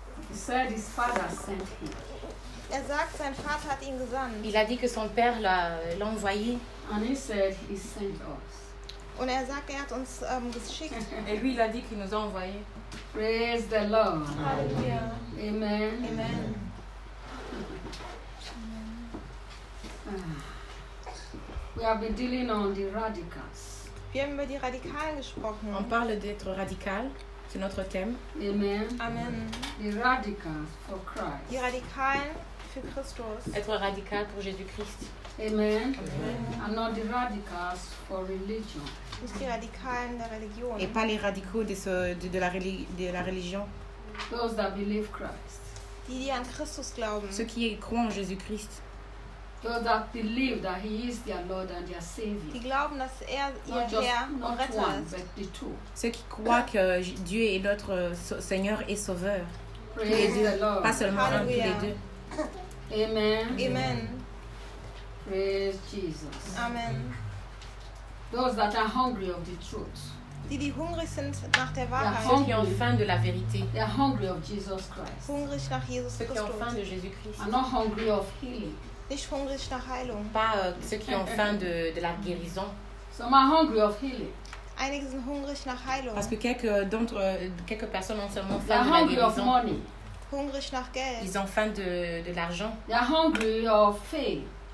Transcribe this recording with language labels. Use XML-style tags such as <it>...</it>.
<en>He said his father sent him.</en> <de>Er sagt, sein Vater hat ihn gesandt.</de> <fr>Il a dit que son père l'a envoyé.</fr> <en>And he said he sent us.</en> <de>Und er sagt, er hat uns geschickt.</de> <fr>Et lui, il a dit qu'il nous a envoyé.</fr> <en>Praise the Lord. Hallelujah. Amen. Amen. We have been dealing on the radicals.</en> <de>Wir haben über die Radikalen gesprochen.</de> <fr>On parle d'être radical. C'est notre thème. Amen. Amen.</fr> <en>The radicals for Christ.</en> <de>Die Radikalen für Christus.</de> <fr>Être radical pour Jésus-Christ. Amen.</fr> <en>And not the radicals for religion.</en> <de>Nicht die Radikalen der Religion.</de> <fr>Et pas les radicaux de la religion.</fr> <en>Those that believe Christ.</en> <de>Die an Christus glauben.</de> <fr>Ceux qui croient en Jésus-Christ.</fr> <en>Those that believe that He is their Lord and their Savior.</en> <de>Die glauben, dass er ihr</de> <en>not just,</en> <de>Herr</de> <en>not</en> <de>und Retter</de> <en>one,</en> <de>ist.</de> <en>But the two.</en> <fr>Ceux qui croient que Dieu est notre Seigneur et Sauveur.</fr> <en>Praise the Lord.</en> <fr>Pas seulement un, les deux. Amen. Amen.</fr> <en>Praise Jesus. Amen. Those that are hungry of the truth.</en> <de>Die hungrig sind nach der Wahrheit.</de> <fr>Ceux qui ont faim de la vérité.</fr> <en>They are hungry of Jesus Christ.</en> <de>Hungrig nach Jesus Christus.</de> <fr>Ceux qui ont faim de Jésus Christ.</fr> <en>Are not hungry of healing.</en> <de>Nicht hungrig nach Heilung.</de> <fr>Pas ceux qui ont faim de la guérison.</fr> <en>Some are hungry of healing.</en> <de>Einige sind hungrig nach Heilung.</de> <fr>Parce que quelques personnes ont seulement faim de la guérison.</fr> <en>They are hungry of money.</en> <de>Hungrig nach Geld.</de> <fr>Ils ont faim de l'argent.</fr> <en>They are hungry of faith.</en>